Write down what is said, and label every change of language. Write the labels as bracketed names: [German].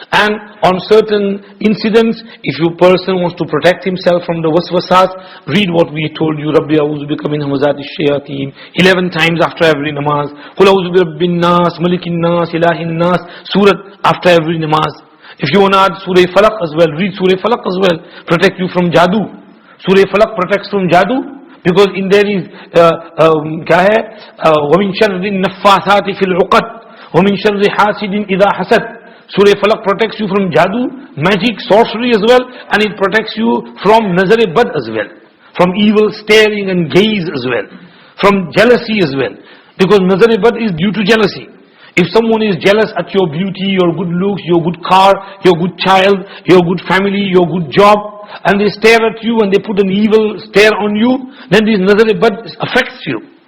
[English] And on certain incidents, if a person wants to protect himself from the waswasas, read what we told you, [Arabic] Rabbi a'udhu bika min hamazati shayateen, [English] 11 times after every namaz. [Arabic] Qul a'udhu bi rabbin nas, malikin nas, ilahin nas, [English] surah after every namaz. If you want to add Surah Falaq as well, read Surah Falaq as well. Protect you from jadoo. Surah Falaq protects from jadoo. Because in there is [Arabic] وَمِن شَرِّ النَّفَّاثَاتِ فِي الْعُقَدِ وَمِن شَرِّ حَاسِدٍ إِذَا حَسَدٍ. [English] Surah Falaq protects you from jadoo, magic, sorcery as well, and it protects you from nazar-e-bad as well, from evil staring and gaze as well, from jealousy as well. Because nazar-e-bad is due to jealousy. If someone is jealous at your beauty, your good looks, your good car, your good child, your good family, your good job, and they stare at you and they put an evil stare on you, then this nazar-e-bad affects you.